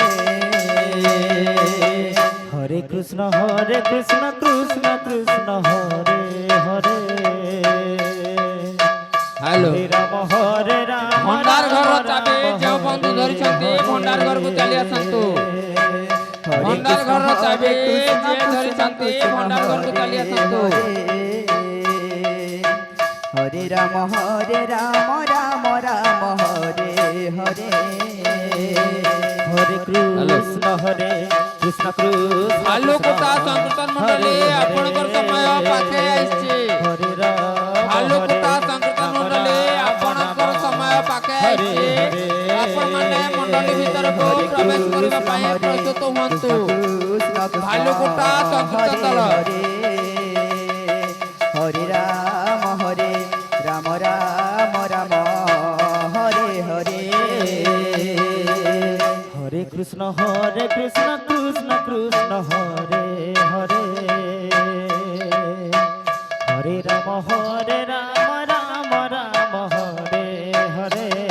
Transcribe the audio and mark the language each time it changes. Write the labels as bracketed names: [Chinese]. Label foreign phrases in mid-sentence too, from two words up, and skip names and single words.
[Sanskrit] হরে কৃষ্ণ কৃষ্ণ কৃষ্ণ হরে হরে হ্যালো হরে রাম [Odia] ভଣ୍ଡାର ଘର ଚାବି ଯେଉଁ ବନ୍ଧୁ ଧରିଛନ୍ତି ଭଣ୍ଡାର ଘରକୁ ଚାଲି ଆସନ୍ତୁ ଭଣ୍ଡାର ଘରର ଚାବି ଯିଏ ଧରିଛନ୍ତି ଭଣ୍ଡାର ଘରକୁ ଚାଲି ଆସନ୍ତୁ [Sanskrit] হরে রাম রাম রাম হরে হরে হরে কৃষ্ণ কৃষ্ণ কৃষ্ণ [Odia] ଭାଲୁକୁଟା ସଂକୀର୍ତ୍ତନ ମଣ୍ଡଳୀ ଆପଣଙ୍କର ସମୟ ପାଖେଇ ଆସିଛି [Sanskrit] ହରେ ରାମ [Odia] ଭାଲୁକୁଟା ସଂକୀର୍ତ୍ତନ ମଣ୍ଡଳୀ ଆପଣଙ୍କର ସମୟ ପାଖେଇ ଆସିଛି ଆପଣମାନେ ମଣ୍ଡଳୀ ଭିତରକୁ ପ୍ରବେଶ କରିବା ପାଇଁ ପ୍ରସ୍ତୁତ ହୁଅନ୍ତୁ ଭାଲୁକୁଟା ସଂକୀର୍ତ୍ତନ ଦଳ [Sanskrit] হরে রাম রাম রাম হরে হরে হরে কৃষ্ণ কৃষ্ণ কৃষ্ণ হরে হরে হরে রাম রাম হরে হরে